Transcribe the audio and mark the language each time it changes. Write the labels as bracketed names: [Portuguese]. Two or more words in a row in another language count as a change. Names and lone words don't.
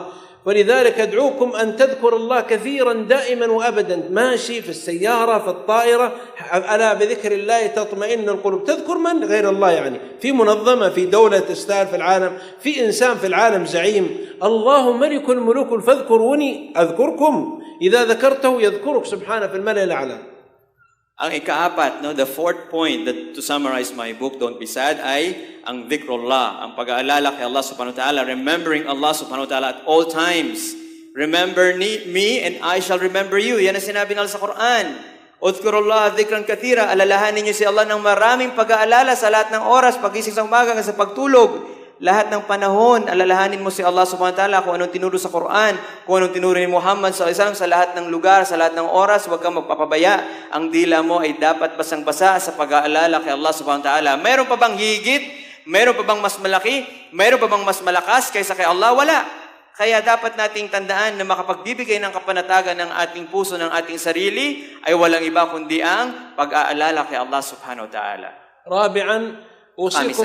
[Arabic] ولذلك أدعوكم أن تذكروا الله كثيرا دائما وأبدا، ماشي في السيارة في الطائرة، ألا بذكر الله تطمئن القلوب. تذكر من غير الله؟ يعني في منظمة، في دولة تستاهل في العالم، في إنسان في العالم زعيم؟ الله ملك الملوك، فاذكروني أذكركم. إذا ذكرته يذكرك سبحانه في الملأ الأعلى. [Filipino] Ang ikaapat, [English] no, the fourth point that to summarize my book, Don't Be Sad, [Filipino] ay ang dhikrullah, ang pag-aalala kay Allah [Arabic] سبحانه وتعالى, [English] remembering Allah [Arabic] سبحانه وتعالى [English] at all times. Remember me and I shall remember you. [Filipino] Yan ang sinabi ng Allah sa Quran. [Arabic] اذكروا الله ذكرا كثيرا, [Filipino] alalahanin niyo si Allah ng maraming pag-aalala sa lahat ng oras, pagising sa umaga hanggang sa pagtulog. Lahat ng panahon, alalahanin mo si Allah [Arabic] سبحانه وتعالى [Filipino] kung anong tinuro sa Quran, kung anong tinuro ni Muhammad [Arabic] صلى الله عليه وسلم [Filipino] sa lahat ng lugar, sa lahat ng oras. Huwag kang magpapabaya. Ang dila mo ay dapat basang-basa sa pag-aalala kay Allah [Arabic] سبحانه وتعالى. [Filipino] Mayroon pa bang higit? Mayroon pa bang mas malaki? Mayroon pa bang mas malakas kaysa kay Allah? Wala. Kaya dapat nating tandaan na makapagbibigay ng kapanatagan ng ating puso, ng ating sarili, ay walang iba kundi ang pag-aalala kay Allah [Arabic] سبحانه وتعالى. رابعا أوصيكم